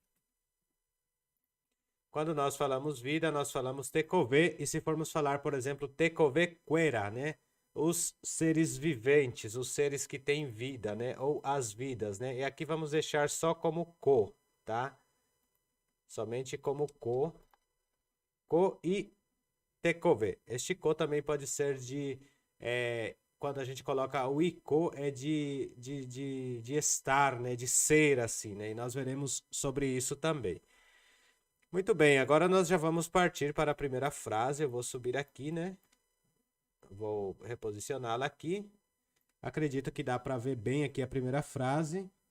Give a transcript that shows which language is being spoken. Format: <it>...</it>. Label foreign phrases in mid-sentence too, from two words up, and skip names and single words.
<pt>Quando nós falamos vida, nós falamos tecovê. E se formos falar, por exemplo,</pt> <gn>tecovê queira,</gn> <pt>né? os seres viventes, os seres que têm vida, né? Ou as vidas, né? E aqui vamos deixar só como ko, tá? Somente como ko e tekove. Este ko também pode ser quando a gente coloca o iko, é de estar, né? De ser, assim, né? E nós veremos sobre isso também. Muito bem, agora nós já vamos partir para a primeira frase. Eu vou subir aqui, né? Vou reposicioná-la aqui. Acredito que dá para ver bem aqui a primeira frase.</pt>